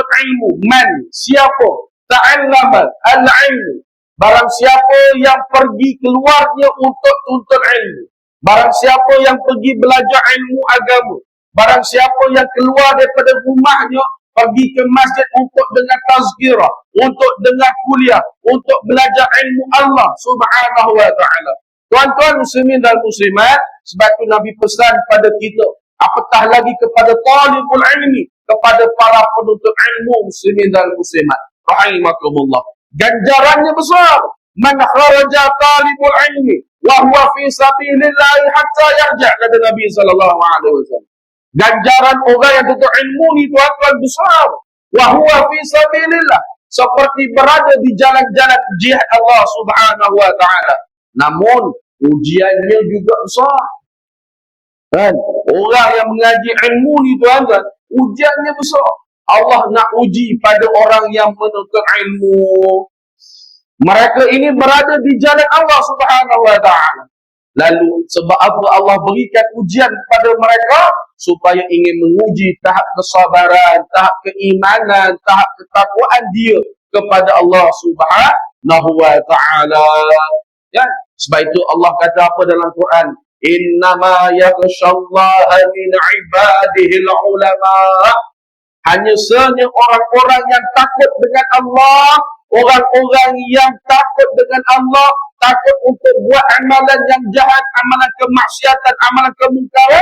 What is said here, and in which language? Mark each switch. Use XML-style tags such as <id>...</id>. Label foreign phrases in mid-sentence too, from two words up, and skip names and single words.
<ms>ilmu, man, siapa,</ms> <ar>تعلم العلم,</ar> <ms>barang siapa yang pergi keluarnya untuk tuntut ilmu, barang siapa yang pergi belajar ilmu agama, barang siapa yang keluar daripada rumahnya pergi ke masjid untuk dengar tazkirah, untuk dengar kuliah, untuk belajar ilmu Allah</ms> <ar>سبحانه وتعالى.</ar> <ms>Tuan-tuan muslimin dan muslimat, sebab itu Nabi pesan pada kita, apatah lagi kepada</ms> <ar>طالب العلم,</ar> <ms>kepada para penuntut ilmu muslimin dan muslimat rahimakumullah. Ganjarannya besar.</ms> <ar>من خرج طالب العلم وهو في سبيل الله حتى يرجع',</ar> <ms>kata Nabi</ms> <ar>صلى الله عليه وسلم.</ar> <ms>Ganjaran orang yang tuntut ilmu ni, tuan-tuan, besar.</ms> <ar>وهو في سبيل الله,</ar> <ms>seperti berada di jalan-jalan jihad Allah</ms> <ar>سبحانه وتعالى.</ar> <ms>Namun ujiannya juga besar. Kan? Orang yang mengaji ilmu ni tuan-tuan, ujiannya besar. Allah nak uji pada orang yang menuntut ilmu. Mereka ini berada di jalan Allah</ms> <ar>سبحانه وتعالى.</ar> <ms>Lalu sebab apa Allah berikan ujian kepada mereka? Supaya ingin menguji tahap kesabaran, tahap keimanan, tahap ketakwaan dia kepada Allah</ms> <ar>سبحانه وتعالى.</ar> <ms>Ya, sebab itu Allah kata apa dalam Quran?</ms> <ar>إنما يخشى الله من عباده العلماء.</ar> <ms>Hanya sahaja orang-orang yang takut dengan Allah, orang-orang yang takut dengan Allah, takut untuk buat amalan yang jahat, amalan kemaksiatan, amalan kemungkaran.</ms>